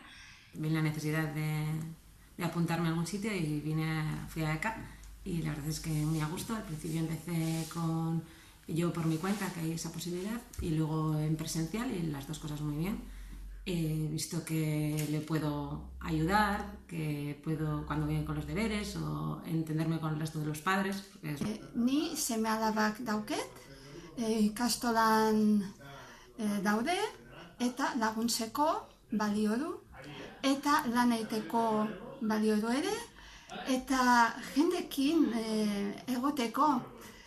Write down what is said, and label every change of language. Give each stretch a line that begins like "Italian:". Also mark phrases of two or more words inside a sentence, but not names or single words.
Spanish: Vi la necesidad de apuntarme a algún sitio y fui a ECA, y la verdad es que muy a gusto. Al principio empecé yo por mi cuenta, que hay esa posibilidad, y luego en presencial, y las dos cosas muy bien. He visto que le puedo ayudar, que puedo, cuando vienen con los deberes, o entenderme con el resto de los padres.
Basque: Ni seme-alabak dauket, ikastolan daude, eta laguntzeko balio du, eta lan egiteko balio du ere, eta jendekin egoteko.